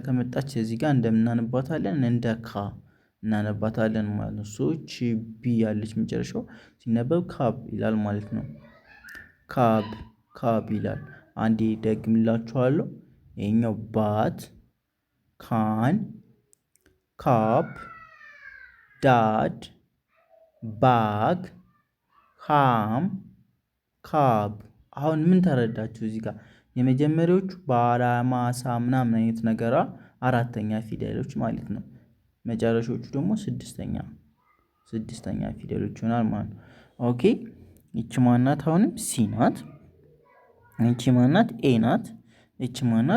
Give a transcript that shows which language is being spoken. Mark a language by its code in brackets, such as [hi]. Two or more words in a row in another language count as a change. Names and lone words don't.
[am] ከመጣች እዚህ ጋር እንደምናነባታለን እንደ ካ እናነባታለን ማለት ነው። ሶ ቺ ቢ ያለች መጨረሻው ሲነበብ ካብ ይላል ማለት ነው። ካብ ካብ ይላል። አንዴ ደግምላችኋለሁ። ይሄኛው [en] bat can cap dad bag ham cab። [am] አሁን ምን ተረዳችሁ እዚህ ጋር? የመጀመሪያዎቹ ባራማሳ ምናምን አይነት ነገራ አራተኛ ፊደሎች ማለት ነው። መጨረሻዎቹ ደግሞ ስድስተኛ ፊደሎች ይሆናል ማለት ነው። ኦኬ ይቺ ማናት? አሁንም ሲ ናት። ይቺ ማናት? ኤ ናት። ይቺ ማናት?